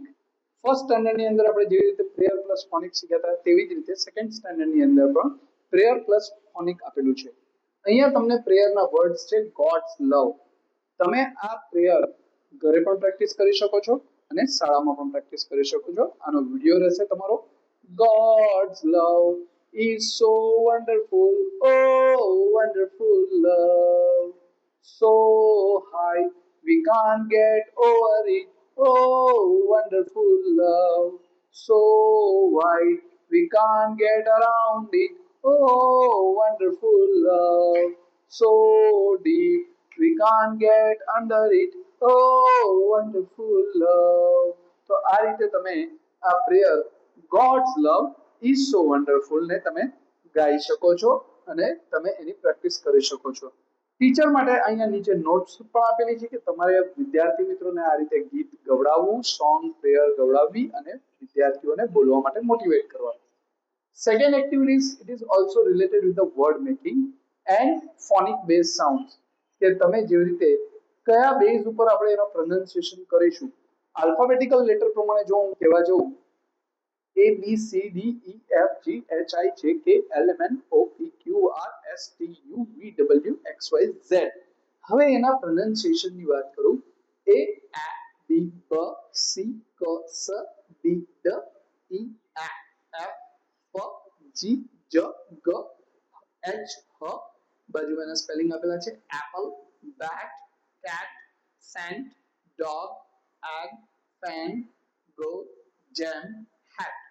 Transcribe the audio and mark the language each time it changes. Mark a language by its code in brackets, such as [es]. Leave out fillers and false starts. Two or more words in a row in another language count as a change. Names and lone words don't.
[en] first standard [gu] ની અંદર આપણે જેવી રીતે [en] prayer plus phonic [gu] શીખ્યા હતા તેવી જ રીતે [en] second standard [gu] ની અંદર પણ [en] prayer plus phonic [gu] આપેલું છે. અહીંયા તમને પ્રેયરના વર્ડ્સ છે [en] God's love. [gu] તમે આ પ્રેયર ઘરે પણ પ્રેક્ટિસ કરી શકો છો અને શાળામાં પણ પ્રેક્ટિસ કરી શકો છો. આનો વિડિયો રહેશે તમારો. [en] God's love is so wonderful, oh wonderful love, so high we can't get over it, oh wonderful love, so wide we can't get around it, oh wonderful love, so deep we can't get under it, oh wonderful love. [gu] તો આ રીતે તમે આ પ્રેયર [en] God's love is so wonderful [gu] ને તમે ગાઈ શકો છો અને તમે એની પ્રેક્ટિસ કરી શકો છો. ટીચર માટે અહીંયા નીચે નોટ્સ પણ આપેલી છે કે તમારે વિદ્યાર્થી મિત્રોને આ રીતે ગીત ગવડાવવું, [en] song prayer [gu] ગવડાવવી અને વિદ્યાર્થીઓને બોલવા માટે મોટિવેટ કરવા. [en] Second activities, it is also related with the word making and phonic based sounds. [gu] કે તમે જેવી રીતે કયા બેઝ ઉપર આપણે એનો પ્રોનાઉન્સિએશન કરીશું. [en] alphabetical letter [gu] પ્રમાણે જો હું કહેવા જાઉં [en] A B C D E F G H I J K L M N O P Q R S T U V W X Y Z. [gu] હવે એના પ્રોનાઉન્સિએશન ની વાત કરું. [en] A B B C K S D D E F F G J G H H. [gu] બાજુમાં એના સ્પેલિંગ આપેલા છે [en] apple, bat, cat, cent, dog, egg, pen, go, gem, hat.